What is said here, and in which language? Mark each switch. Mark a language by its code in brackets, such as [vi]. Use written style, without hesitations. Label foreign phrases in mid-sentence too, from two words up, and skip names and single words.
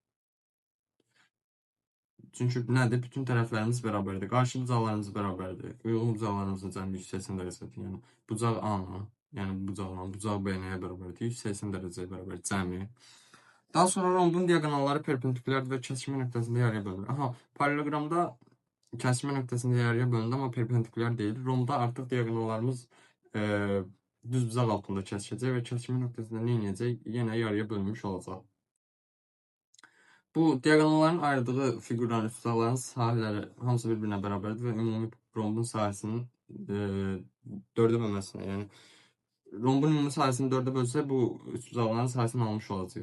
[az] Çünki nədir? Bütün tərəflərimiz bərabərdir. Qarşı bucaqlarımız bərabərdir. Uyğun bucaqlarımızın cəmi 180 dərəcədir. Yəni bucaq A-la, yəni bucaq B nəyə bərabərdir? 180 dərəcəyə bərabər cəmi. Daha sonra rombun diagonalları perpendikulyardır [tr] ve kesişme noktasında yarıya bölünür. Aha, paralelogramda kesişme noktasında yarıya bölündü ama perpendiküler değil. [az] Romda artık diagonallarımız düz bucaq altında kesişəcək [tr] ve kesişme noktasında ne [az] inəcək? [tr] Yine yarıya bölünmüş olacaq. [az] Bu diagonalların ayırdığı figürlərin üst bucaqların sahələri hamısı bir-birinə bərabərdir və ümumi rombun sahəsinin 4-ə bölməsinə, yəni rombun ümumi sahəsini 4-ə bölsək bu üst bucaqların sahəsini almış olacaq.